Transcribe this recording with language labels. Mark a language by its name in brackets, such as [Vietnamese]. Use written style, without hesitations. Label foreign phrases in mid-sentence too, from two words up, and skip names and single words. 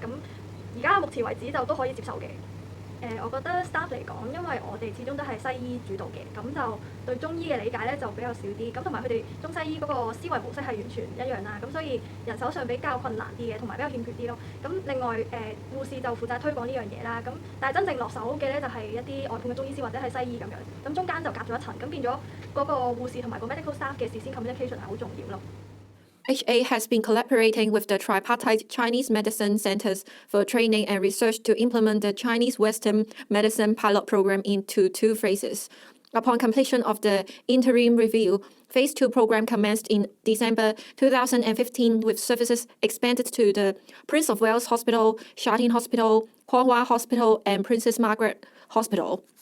[Cantonese] 咁而家目前為止就都可以接受嘅。我覺得 staff 嚟講，因為我哋始終都係西醫主導嘅，咁就對中醫嘅理解咧就比較少啲，咁同埋佢哋中西醫嗰個思維模式係完全唔一樣啦，咁所以人手上比較困難啲嘅，同埋比較欠缺啲咯。咁另外護士就負責推廣呢樣嘢啦，咁但係真正落手嘅咧就係一啲外判嘅中醫師或者係西醫咁樣，咁中間就隔咗一層，咁變咗嗰個護士同埋個 [English] medical staff [Cantonese] 嘅事先 communication 係好重要咯。 [English] HA has been collaborating with the tripartite Chinese medicine centers for training and research to implement the Chinese Western medicine pilot program into 2 phases. Upon completion of the interim review, Phase 2 program commenced in December 2015 with services expanded to the Prince of Wales Hospital, Sha Tin Hospital, Kwong Hospital, and Princess Margaret Hospital.